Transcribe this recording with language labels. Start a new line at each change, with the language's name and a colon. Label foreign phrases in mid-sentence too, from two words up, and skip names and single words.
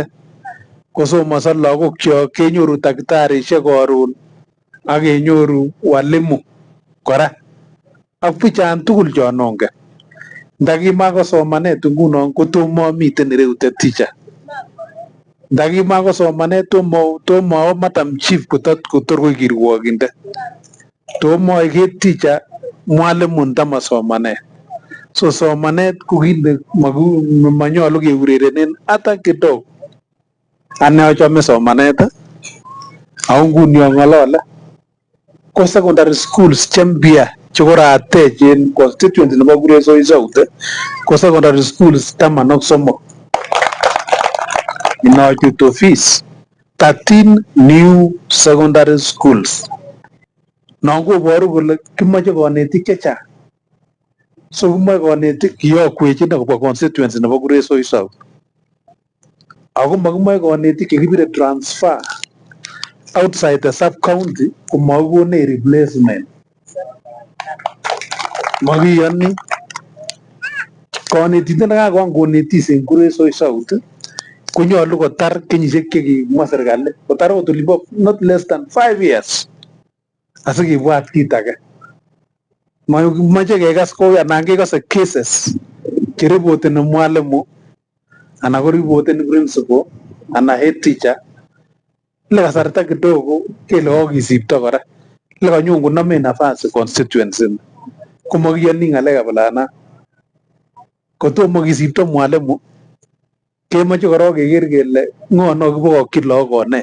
Kalenjin: Ngosomoso lagokyok kenyoru takitariek karon ak kenyoru walimu kora. Ak bichan tugul chon ongen. Ndakimako somanet ngunon kotomo miten ireute teacher. Ndakimako somanet tomo
English: madam chief
Kalenjin: kotor koik kirwogindet. Tomo iket teacher mwalimu ndama somanet. So somanet ko kit manyolu keurerenen
Swahili: hata kidogo.
Kalenjin: Ane achome somanet ako nguni ang'olole ko
English: secondary schools
Kalenjin: chempia chekoratech en constituency nebo Kuresoi South ko secondary schools 13 inachut office 13
English: new secondary schools.
Kalenjin: Non koboru kole kimoche konetik chechang. So kimoche konetik kiyokwech kobwa constituency nebo Kuresoi South. Ako makimoche konetik chekibire
English: transfer outside the sub-county
Kalenjin: komakikone replacement. Makiyoni konetindet nekakoan konetis en Kuresoi South konyolu kotar kenyisiek chekimwa serikali kotar ot olimbo
English: not less than 5 years
Kalenjin: asikibwat kit age. Mache kekas kou anan kekase cases cheripoteni mwalimu anan ko ripoteni principal anan
English: head teacher
Kalenjin: ile kasarta kidogo kele kokisipto kora ile kanyon konome nafasi constituency komakiyoni ng'alekab lana. Kotomo kisipto mwalimu kemoche korok keker kele ng'o no kibokokyin lagok konet.